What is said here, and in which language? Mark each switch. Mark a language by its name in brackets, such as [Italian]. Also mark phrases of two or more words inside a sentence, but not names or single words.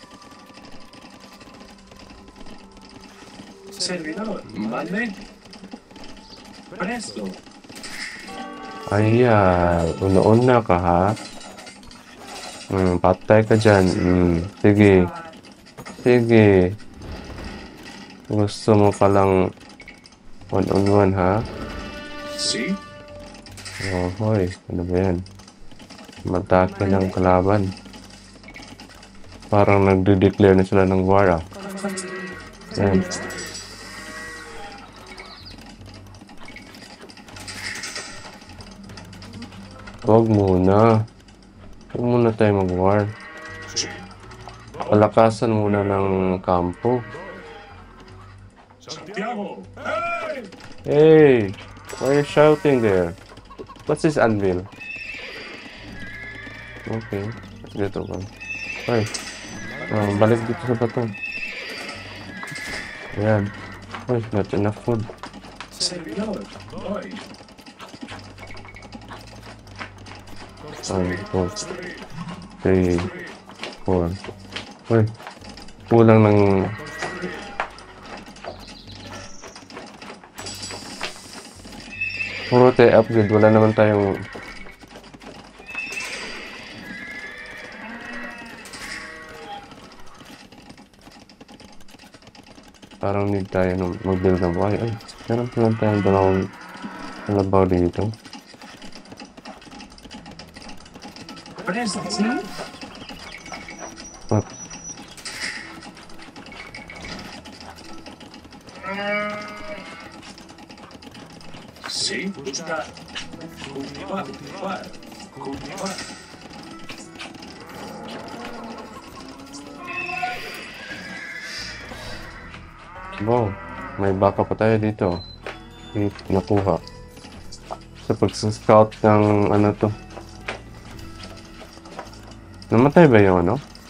[Spanish] Servidor, mande. Presto. [Filipino] Ayan, una-una ka ha. Patay ka dyan. Sige. Sige. Gusto mo palang one-on-one ha? Sí. Oh, hoy. Ano ba yan? Matake ng kalaban. Parang nagde-declare na sila ng war ah. Ayan. Huwag muna. Huwag muna tayo mag-war. Palakasan muna ng kampo. Santiago. [English] Hey. Hey! Why are you shouting there? What's this anvil? [Filipino] Okay. Dito ba? Ay. Balik dito sa bato. Ayan. Ay, [English] not enough food. [Spanish] Servidor, voy. 1, 2, 3, 4. [Filipino] Uy. Kulang ng... Puro tayo upgrade. Wala naman tayong... Parang need tayo mag-build na buhay. Ay, meron pa lang tayong dalawang kalabaw dito. [Spanish] Presto, sí. Ah, Sí, busca. Cultivar, cultivar, cultivar. [Filipino] wow, may baka pa tayo dito. Nakuha. Sa pag-scout ng ano to. Namatay ba yung ano?